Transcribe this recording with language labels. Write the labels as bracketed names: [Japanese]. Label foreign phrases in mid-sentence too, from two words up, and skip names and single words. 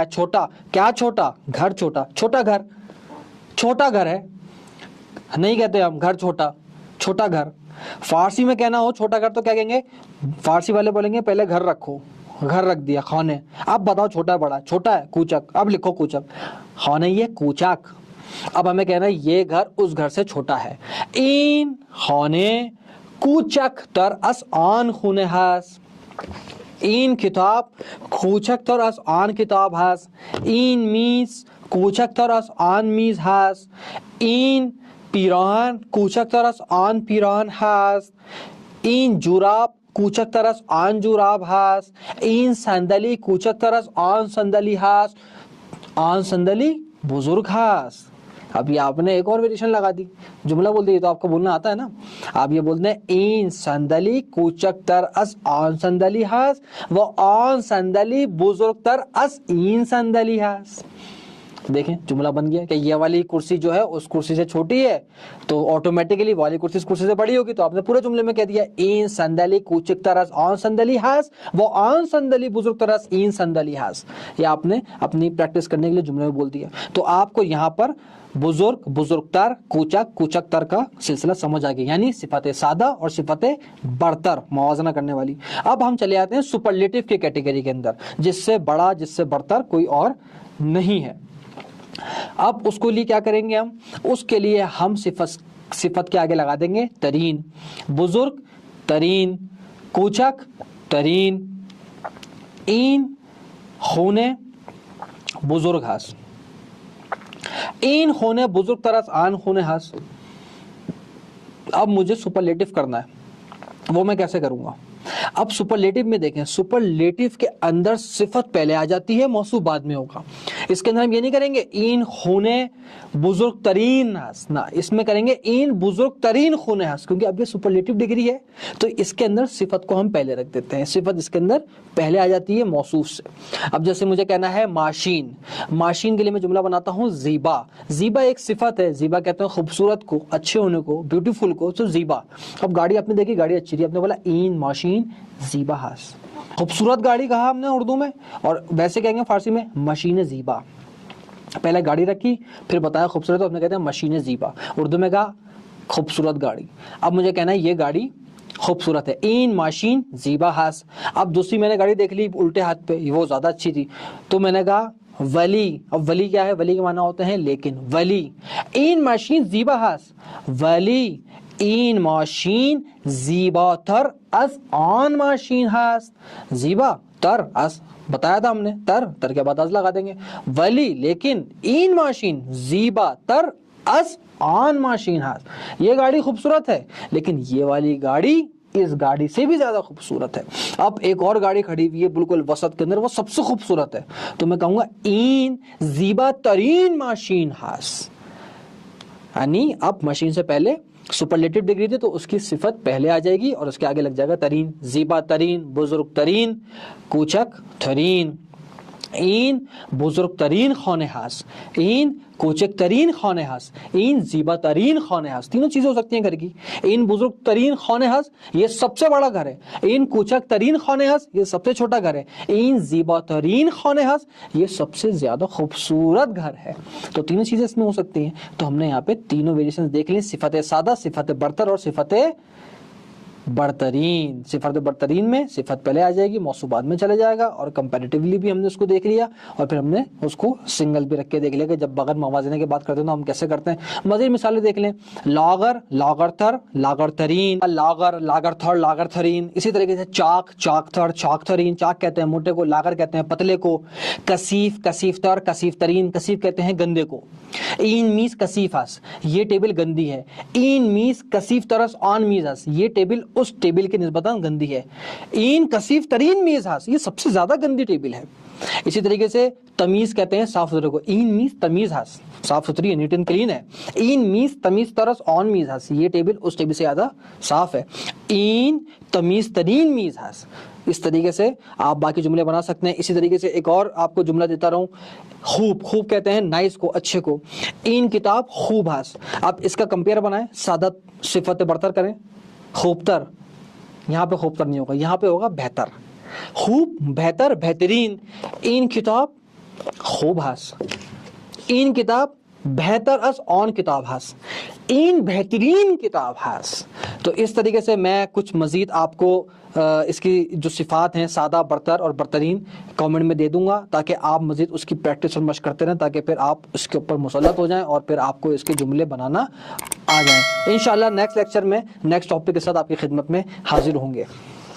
[Urdu] چھوٹا, کیا چھوٹا, گھر چھوٹا, چھوٹا گھر, چھوٹا گھر ہے, نہیں کہتے ہم گھر چھوٹا, چھوٹا گھر. فارسی میں کہنا ہو چھوٹا گھر تو کیا کہیں گے, فارسی والے بولیں گے پہلے گھر رکھو, گھر رکھ دیا, خانے. اب بتاؤ چھوٹا بڑا, چھوٹا ہے کوچک, اب لکھو کوچک, خانے یہ کوچک. اب ہمیں کہنا ہے یہ گھر اس گھر سے چھوٹا ہے. [Persian] این خانے کوچک تر از آن خونه هست. این کتاب کوچکتر از آن کتاب هست. این میز کوچکتر از آن میز هست. این پیراهن کوچکتر از آن پیراهن هست. این جوراب کوچکتر از آن جوراب هست. این صندلی کوچکتر از آن صندلی هست. آن صندلی بزرگ هست. [Urdu] اب یہ آپ نے ایک اور ویریشن لگا دی, جملہ بول دی, تو آپ کو بولنا آتا ہے نا. آپ یہ بولتے ہیں [Persian] این صندلی کوچکتر از آن صندلی هست و آن صندلی بزرگتر از این صندلی هست. [Urdu] دیکھیں جملہ بن گیا کہ یہ والی کرسی جو ہے اس کرسی سے چھوٹی ہے, تو آٹومیٹیکلی والی کرسی اس کرسی سے بڑی ہوگی. تو آپ نے پورے جملے میں کہہ دیا [Persian] این صندلی کوچکتر از آن صندلی هست و آن صندلی بزرگتر از این صندلی هست. [Urdu] یہ آپ نے اپنی پریکٹس کرنے کے لیے جملے میں بول دیا. تو آپ کو یہاں پر بزرگ, بزرگتر, کوچک, کوچکتر کا سلسلہ سمجھ آ گیا, یعنی صفت سادہ اور صفت برتر موازنہ کرنے والی. اب ہم چلے آتے ہیں سپرلیٹو کی کیٹیگری کے اندر, جس سے بڑا, جس سے برتر کوئی اور نہیں ہے. اب اس کو لیے کیا کریں گے ہم, اس کے لیے ہم صفت کے آگے لگا دیں گے ترین. [Persian] بزرگ ترین, کوچک ترین. این خونے بزرگ ہاس. این خونے بزرگ تر از آن خونے ہاس. [Urdu] اب مجھے سپرلیٹو کرنا ہے, وہ میں کیسے کروں گا. اب سپرلیٹو میں دیکھیں, سپرلیٹو کے اندر صفت پہلے آ جاتی ہے, موصوف بعد میں ہوگا. اس کے اندر ہم یہ نہیں کریں گے [Persian] این خونے بزرگ ترین ہست, [Urdu] نہ, اس میں کریں گے [Persian] این بزرگ ترین خونے ہست, [Urdu] کیونکہ اب یہ [English] superlative degree [Urdu] ہے تو اس کے اندر صفت کو ہم پہلے رکھ دیتے ہیں. صفت اس کے اندر پہلے آ جاتی ہے موصوف سے. اب جیسے مجھے کہنا ہے ماشین, ماشین کے لیے میں جملہ بناتا ہوں زیبا. زیبا ایک صفت ہے, زیبا کہتے ہیں خوبصورت کو, اچھے ہونے کو, بیوٹیفل کو, تو زیبا. اب گاڑی آپ نے دیکھی, گاڑی اچھی تھی, آپ نے بولا [Persian] این ماشین زیبا ہاس. [Urdu] خوبصورت گاڑی کہا ہم نے اردو میں, اور ویسے کہیں گے فارسی میں [Persian] مشین زیبا. [Urdu] پہلے گاڑی رکھی, پھر بتایا خوبصورت, تو آپ نے کہتے ہیں [Persian] مشین زیبا. [Urdu] اردو میں کہا خوبصورت گاڑی. اب مجھے کہنا ہے یہ گاڑی خوبصورت ہے, [Persian] این ماشین زیبا ہاس. [Urdu] اب دوسری میں نے گاڑی دیکھ لی الٹے ہاتھ پہ, وہ زیادہ اچھی تھی, تو میں نے کہا ولی. اب ولی کیا ہے, ولی کے معنی ہوتے ہیں لیکن. [Persian] ولی این ماشین زیبا ہاس. ولی این ماشین زیبا تر از آن ماشین ہاست. [Urdu] زیبا تر از بتایا تھا ہم نے, تر کے بعد از لگا دیں گے. [Persian] ولی لیکن این ماشین زیبا تر از آن ماشین ہاست. [Urdu] یہ گاڑی خوبصورت ہے لیکن یہ والی گاڑی اس گاڑی سے بھی زیادہ خوبصورت ہے. اب ایک اور گاڑی کھڑی ہوئی ہے بالکل وسط کے اندر, وہ سب سے خوبصورت ہے, تو میں کہوں گا [Persian] این زیبا ترین ماشین ہاست. [Urdu] یعنی اب ماشین سے پہلے [English] superlative degree [Urdu] تھی تو اس کی صفت پہلے آ جائے گی اور اس کے آگے لگ جائے گا ترین. [Persian] زیبا ترین, بزرگ ترین, کوچک ترین. این بزرگ ترین خانه هست, این کوچک ترین خانه هست, این زیبا ترین خانه هست. [Urdu] تینوں چیزیں ہو سکتی ہیں گھر کی. [Persian] این بزرگ ترین خانه هست, [Urdu] یہ سب سے بڑا گھر ہے. [Persian] این کوچک ترین خانه هست, [Urdu] یہ سب سے چھوٹا گھر ہے. [Persian] این زیبا ترین خانه هست, [Urdu] یہ سب سے زیادہ خوبصورت گھر ہے. تو تینوں چیزیں اس میں ہو سکتی ہیں. تو ہم نے یہاں پہ تینوں ویریشنز دیکھ لی, صفت سادہ, صفت برتر اور صفت برترین. صفت برترین میں صفت پہلے آ جائے گی, موصوف بعد میں چلے جائے گا, اور کمپیریٹیولی بھی ہم نے اس کو دیکھ لیا, اور پھر ہم نے اس کو سنگل بھی رکھ کے دیکھ لیا کہ جب بغیر موازنے کی بات کرتے ہیں تو ہم کیسے کرتے ہیں. مزید مثالیں دیکھ لیں, [Persian] لاغر, لاغرتر, لاغرترین, لاغر, لاغرتھر, لاغرتھرین. [Urdu] اسی طریقے سے چاک, چاکتھر, چاکتھرین. چاک کہتے ہیں موٹے کو, لاغر کہتے ہیں پتلے کو. کثیف, کثیفتر, کثیفترین. کثیف کہتے ہیں گندے کو. [Persian] این میز کثیف ہس, [Urdu] یہ ٹیبل گندی ہے. [Persian] این میز کثیف ترس آن میز ہس, [Urdu] یہ ٹیبل اس ٹیبل کے نسبتاً گندی ہے. [Persian] این کثیف ترین میز ہس, [Urdu] یہ سب سے زیادہ گندی ٹیبل ہے. اسی طریقے سے تمیز کہتے ہیں صاف ستھرے کو. [Persian] این میز تمیز ہس, [Urdu] صاف ستھری ہے, [English] neat and clean [Urdu] ہے. [Persian] این میز تمیز ترس آن میز ہس, [Urdu] یہ ٹیبل اس ٹیبل سے زیادہ صاف ہے. [Persian] این تمیز ترین میز ہس. [Urdu] اس طریقے سے آپ باقی جملے بنا سکتے ہیں. اسی طریقے سے ایک اور آپ کو جملہ دیتا رہوں, خوب, خوب کہتے ہیں نائس کو, اچھے کو. [Persian] این کتاب خوب ہس. [Urdu] اب اس کا کمپیئر بنائیں, سادہ صفت برتر کریں. خوبتر, یہاں پہ خوبتر نہیں ہوگا, یہاں پہ ہوگا بہتر. [Persian] خوب, بہتر, بہترین. این کتاب خوب ہس, این کتاب بہتر از آن کتاب ہس, این بہترین کتاب ہس. [Urdu] تو اس طریقے سے میں کچھ مزید آپ کو اس کی جو صفات ہیں سادہ, برتر اور برترین کامنٹ میں دے دوں گا, تاکہ آپ مزید اس کی پریکٹس اور مشق کرتے رہیں, تاکہ پھر آپ اس کے اوپر مسلط ہو جائیں اور پھر آپ کو اس کے جملے بنانا آ جائیں. انشاءاللہ [English] next lecture [Urdu] میں [English] next topic [Urdu] کے ساتھ آپ کی خدمت میں حاضر ہوں گے.